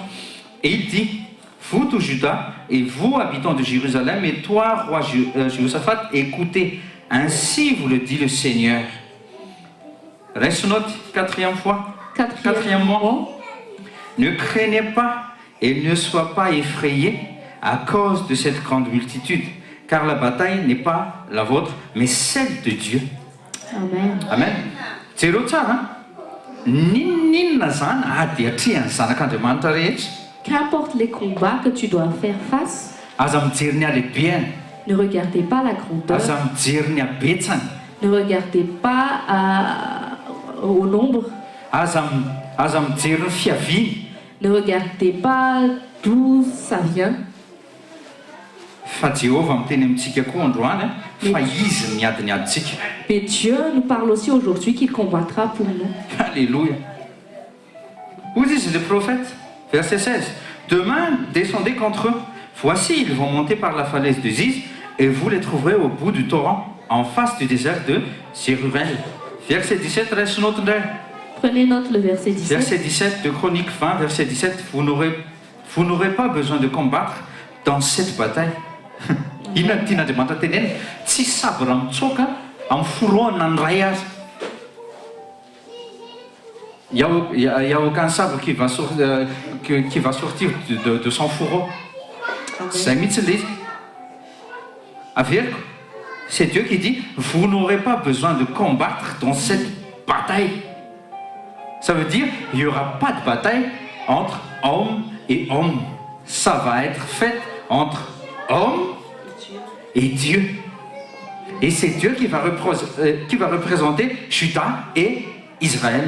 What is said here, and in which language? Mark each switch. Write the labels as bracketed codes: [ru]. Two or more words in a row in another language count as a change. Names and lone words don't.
[fr] Et il dit: vous tout Juda, et vous habitants de Jérusalem, et toi roi Josaphat, écoutez, ainsi vous le dit le Seigneur. Reste note, quatrième fois. Quatrièmement, ne craignez pas et ne sois pas effrayés à cause de cette grande multitude, car la bataille n'est pas la vôtre, mais celle de Dieu. Amen. [mg] Amen. Zero tsara. Ninninna zany adiatrihan'ny zanak'Andriamanitra rehetra. [fr] Qu'importe les combats que tu dois faire face, [mg] Aza mijery ny alehibeany, [fr] ne regardez pas la grandeur, [mg] aza mijery ny habetsany, [fr] ne regardez pas au nombre, [mg] aza mijery ny fiaviany. [fr] ne regardez pas d'où ça vient. [mg] Fa Jéhovah miteny amintsika koa androany fa izy miady ny aditsika. [fr] Mais Dieu nous parle aussi aujourd'hui qu'il combattra pour nous. Alléluia. Vous dites le prophète, verset 16. Demain, descendez contre eux, Voici, ils vont monter par la falaise de Ziz et vous les trouverez au bout du torrent, en face du désert de Jéruel. Verset 17, reste note daar. Prenez note le verset 17. Verset 17 de Chronique 20, verset 17, vous n'aurez pas besoin de combattre dans cette bataille. [mg] Ina tian'Andriamanitra teneny tsy sabre mitsoaka amin'ny foroana ny ray azy. [fr] Il y a aucun sabre qui va sortir de son fourreau. [mg] Zay mihitsy le izy. Averiko, [fr] c'est Dieu qui dit, vous n'aurez pas besoin de combattre dans cette bataille. Ça veut dire, il n'y aura pas de bataille entre homme et homme. Ça va être fait entre homme et Dieu. Et c'est Dieu qui va représenter Juda et Israël.